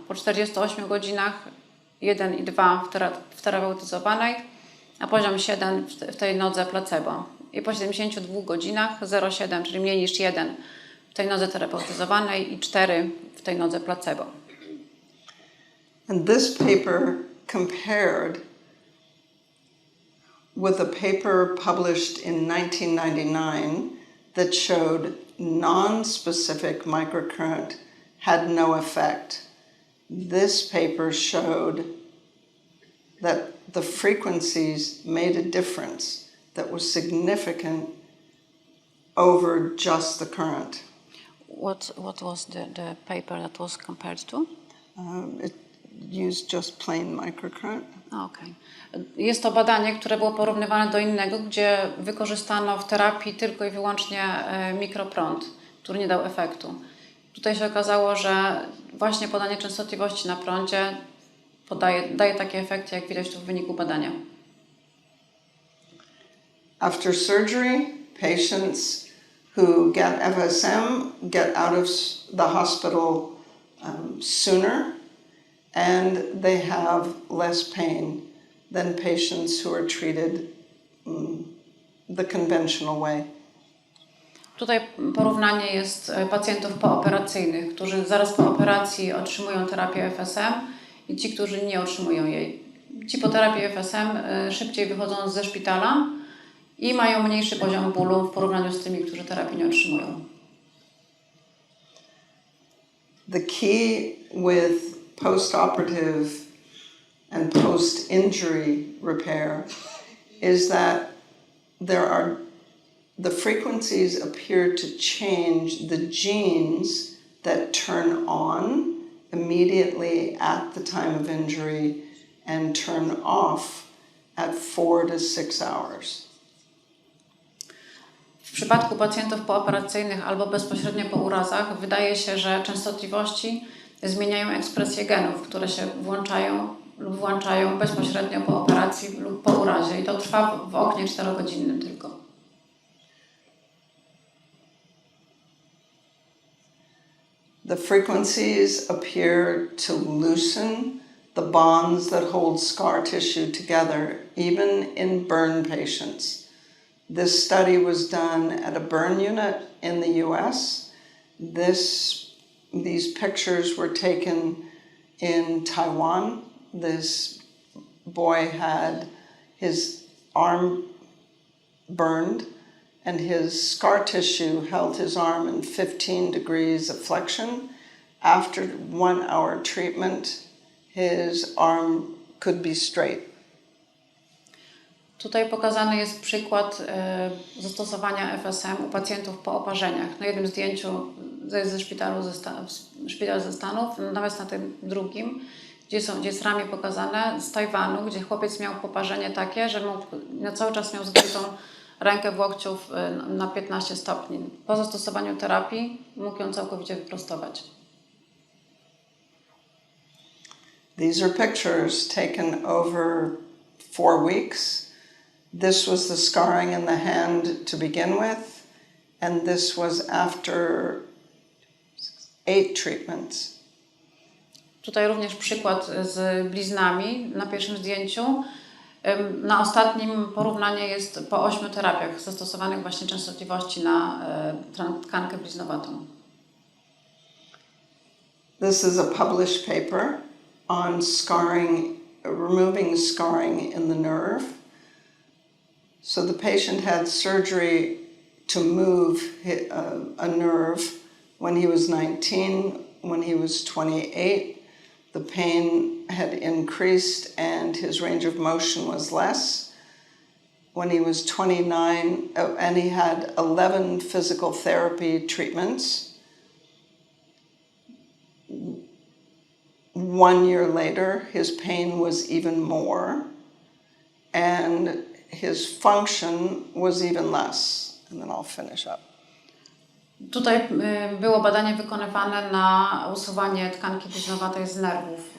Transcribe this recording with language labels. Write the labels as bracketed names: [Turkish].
[Polish] Po 48 godzinach 1,2 w terapeutyzowanej, a poziom 7 w tej nodze placebo. I po 72 godzinach 0,7, czyli mniej niż 1 w tej nodze terapeutyzowanej i 4 w tej nodze placebo. [English] And this paper compared with a paper published in 1999 that showed non-specific microcurrent had no effect. This paper showed that the frequencies made a difference that was significant over just the current. What was the paper that was compared to? It used just plain microcurrent. Okay. [Polish] Jest to badanie, które było porównywane do innego, gdzie wykorzystano w terapii tylko i wyłącznie mikroprąd, który nie dał efektu. Tutaj się okazało, że właśnie podanie częstotliwości na prądzie daje takie efekty, jak widać tu w wyniku badania. [English] After surgery, patients who get FSM get out of the hospital sooner, and they have less pain than patients who are treated the conventional way. [Polish] Tutaj porównanie jest pacjentów pooperacyjnych, którzy zaraz po operacji otrzymują terapię FSM i ci, którzy nie otrzymują jej. Ci po terapii FSM szybciej wychodzą ze szpitala i mają mniejszy poziom bólu w porównaniu z tymi, którzy terapii nie otrzymują. [English] The key with post-operative and post-injury repair is that the frequencies appear to change the genes that turn on immediately at the time of injury and turn off at 4 to 6 hours. [Polish] W przypadku pacjentów pooperacyjnych albo bezpośrednio po urazach wydaje się, że częstotliwości zmieniają ekspresję genów, które się włączają lub włączają bezpośrednio po operacji lub po urazie i to trwa w oknie 4-godzinnym tylko. [English] The frequencies appear to loosen the bonds that hold scar tissue together, even in burn patients. This study was done at a burn unit in the US. These pictures were taken in Taiwan. This boy had his arm burned, and his scar tissue held his arm in 15 degrees of flexion. After 1 hour treatment, his arm could be straight. [Polish] Tutaj pokazany jest przykład zastosowania FSM u pacjentów po oparzeniach. Na jednym zdjęciu ze szpital ze Stanów, natomiast na tym drugim, gdzie jest ramię pokazane z Tajwanu, gdzie chłopiec miał poparzenie takie, że na cały czas miał zgiętą rękę w łokciu na 15 stopni. Po zastosowaniu terapii mógł ją całkowicie wyprostować. [English] These are pictures taken over 4 weeks. This was the scarring in the hand to begin with, and this was after 8 treatments. [Polish] Tutaj również przykład z bliznami na pierwszym zdjęciu. Na ostatnim porównanie jest po 8 terapiach zastosowanych właśnie częstotliwości na tkankę bliznowatą. [English] This is a published paper on scarring, removing scarring in the nerve. So the patient had surgery to move a nerve when he was 19, when he was 28. The pain had increased and his range of motion was less. When he was 29, and he had 11 physical therapy treatments. 1 year later, his pain was even more, and his function was even less. And then I'll finish up. [Polish] Tutaj było badanie wykonywane na usuwanie tkanki bliznowatej z nerwów.